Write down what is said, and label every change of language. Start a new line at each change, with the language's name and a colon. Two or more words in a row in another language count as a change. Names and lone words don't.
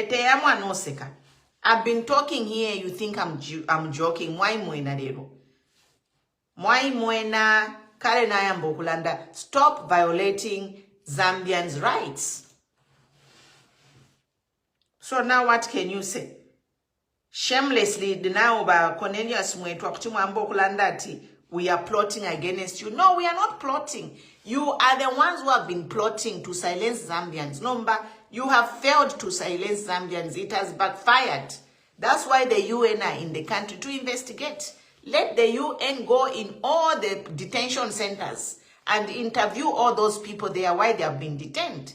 English: I've been talking here. You think I'm joking? Why
Bemba: mwena lero? Why mwena kale na yambo kulanda?
English: Stop violating Zambians' rights. So now what can you say? Shamelessly now by Cornelius Mweetwa
Bemba: kutimwambo kulanda ati
English: we are plotting against you. No, we are not plotting. You are the ones who have been plotting to silence Zambians. Number, you have failed to silence Zambians. It has backfired. That's why the UN are in the country to investigate. Let the UN go in all the detention centers and interview all those people there why they have been detained.